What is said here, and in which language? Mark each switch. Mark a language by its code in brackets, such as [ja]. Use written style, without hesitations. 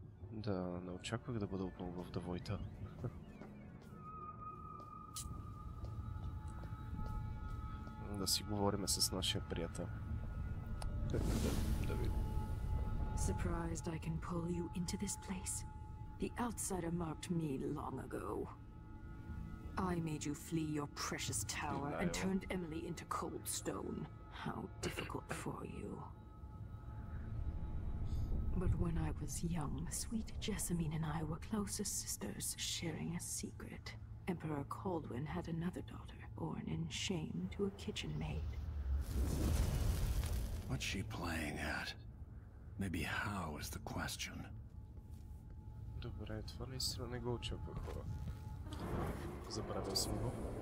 [bg] Да, не очаквах да бъда отново в Давойта. Да си говориме с нашия приятел. Да видим. [en] Surprised I can pull you into this place? The outsider marked me long ago. I made you flee your precious tower and turned Emily into cold stone. How difficult for you. But When I was young, sweet Jessamine and I were close as sisters, sharing a secret. Emperor Kaldwin had another daughter, born in shame to a kitchen maid. What's she playing at? Maybe how is the question. [bg] Добре, това наистина не го очаквах, хора. Забравял съм го.